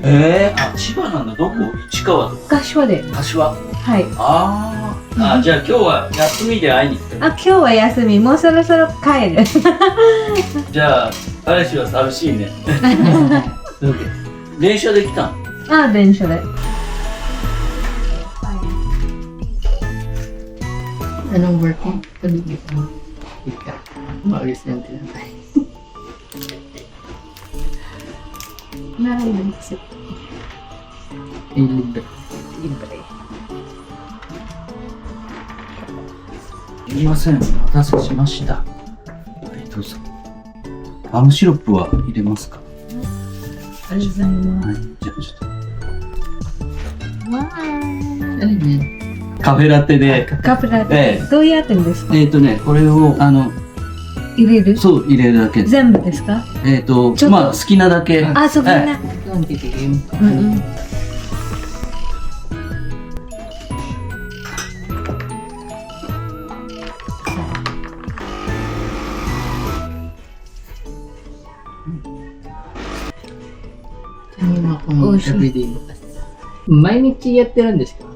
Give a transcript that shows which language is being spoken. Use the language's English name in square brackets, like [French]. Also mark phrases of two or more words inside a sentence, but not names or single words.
[Japanese] あ、千葉なんだ。どこ？市川とか。柏で。柏。はい。じゃあ今日は休みで会いに来てる。あ、今日は休み。もうそろそろ帰る。じゃあ彼氏は寂しいね。電車で来たの？あ、電車で。 [Filipino] Anong work mo? Ika. Maayos yan din. Nararamdaman kasi. Libre. Libre. [Japanese] すみません、お待たせしました。はい、どうぞ。ガムシロップは入れますか？ありがとうございまはい、じゃあちょっす。わー。 [Filipino] Ano yan? [Japanese] と。カフェラテで、カフェラテ。どうやってんですか？これを、入れる？そう、入れるだけ。全部ですか？ちょっとまあ、好きなだけ。あ、そうかな。 [Filipino] Ito ang titikim. [Japanese] うんうん。美味しい。everyday 毎日やってるんですか？